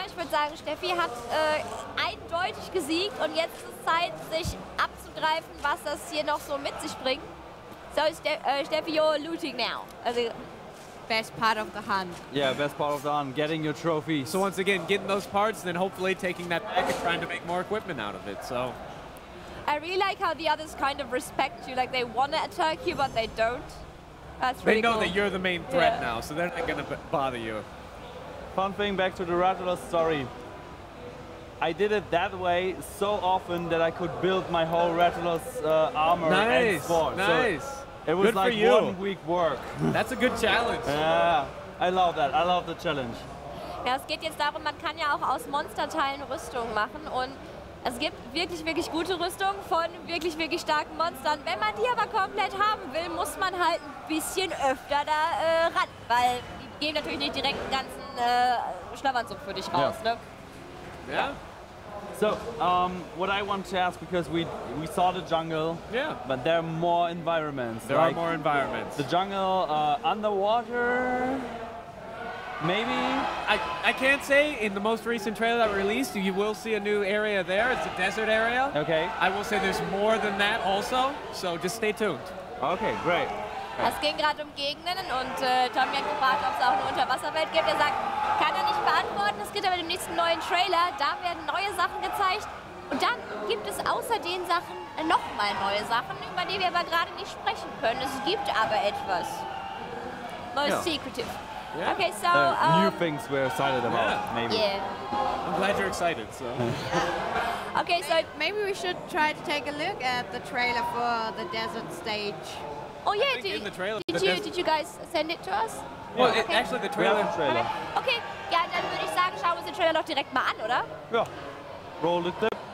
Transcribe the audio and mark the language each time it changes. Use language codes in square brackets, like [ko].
[de] Ich würde sagen, Steffi hat eindeutig gesiegt und jetzt ist es Zeit, sich abzugreifen, was das hier noch so mit sich bringt. [en] So, Steffi, you're looting now. Also, best part of the hunt. Yeah, best part of the hunt, getting your trophies. So once again, getting those parts and then hopefully taking that back and trying to make more equipment out of it, so... I really like how the others kind of respect you, like they want to attack you, but they don't. That's really cool. They know that you're the main threat now, so they're not going to bother you. Fun thing, back to the Rattler story. I did it that way so often that I could build my whole Rattler's armor and sword. Nice. So it was good like for you. 1 week work. That's a good challenge. Yeah, I love that. I love the challenge. [de] Ja, es geht jetzt darum, man kann ja auch aus Monsterteilen Rüstungen machen und es gibt wirklich gute Rüstungen von wirklich starken Monstern. Wenn man die aber komplett haben will, muss man halt ein bisschen öfter da ran, weil die geben natürlich nicht direkt einen ganzen Schlafanzug für dich raus. [en] Yeah. [de] Ne? [en] Yeah. So, what I want to ask, because we saw the jungle, but there are more environments. There are more environments. The jungle underwater, Maybe. I can't say. In the most recent trailer that released, you will see a new area there. It's a desert area. Okay. I will say there's more than that also, so just stay tuned. Okay, great. [de] Es ging gerade um Gegenden und Tommy hat gefragt, ob es auch eine Unterwasserwelt gibt. Er sagt, kann er nicht beantworten. Es gibt aber den nächsten neuen Trailer. Da werden neue Sachen gezeigt. Und dann gibt es außer den Sachen nochmal neue Sachen, über die wir aber gerade nicht sprechen können. Es gibt aber etwas. Neues Secretive. [en] Yeah. Okay, so... New things we're excited about, maybe. Yeah. I'm glad you're excited. So. Okay, so... Maybe we should try to take a look at the trailer for the desert stage. Oh yeah, In the trailer, did you guys send it to us? Well, Okay. actually, the We have trailer. a trailer. [de] Okay, ja, dann würde ich sagen, schauen wir uns den Trailer doch direkt mal an, oder? Ja. [en] Roll the clip.